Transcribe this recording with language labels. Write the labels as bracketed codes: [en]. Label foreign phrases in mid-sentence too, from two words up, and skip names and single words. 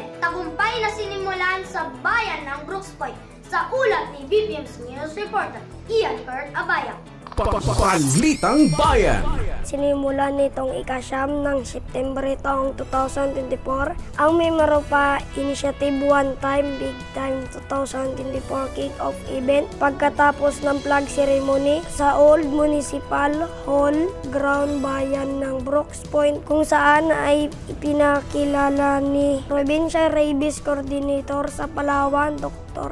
[tl] Tagumpay na sinimulan sa bayan ng Brooks Point. Sa ulat ni BPUMS News Reporter Ian Kurt Abaya. Balitang Bayan. Sinimulan nitong ika-9 ng September taong 2024 ang may Maropa Initiative One Time Big Time 2024 Kick-Off Event pagkatapos ng [en] flag ceremony [tl] sa Old Municipal Hall Ground Bayan ng Brooks Point, kung saan ay ipinakilala ni Provincial Rabies Coordinator sa Palawan, Dr.